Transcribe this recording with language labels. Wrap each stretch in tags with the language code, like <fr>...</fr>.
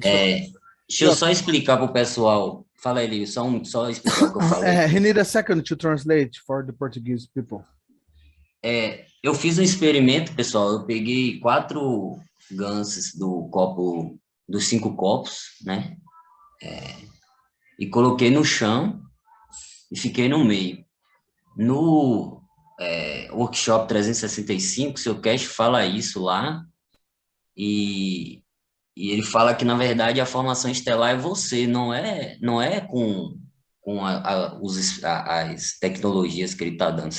<pt>Deixa eu só explicar para o pessoal. Fala aí, só explicar o que eu falei.</pt> <en>He need a second to translate for the Portuguese people.</en> <pt>Eu fiz um experimento, pessoal. Eu peguei 4 gansos do copo, dos 5 copos, né? E coloquei no chão e fiquei no meio. No workshop 365, seu Cash fala isso lá, e, e ele fala que, na verdade, a formação estelar é você, não é com as tecnologias que ele está dando.</pt>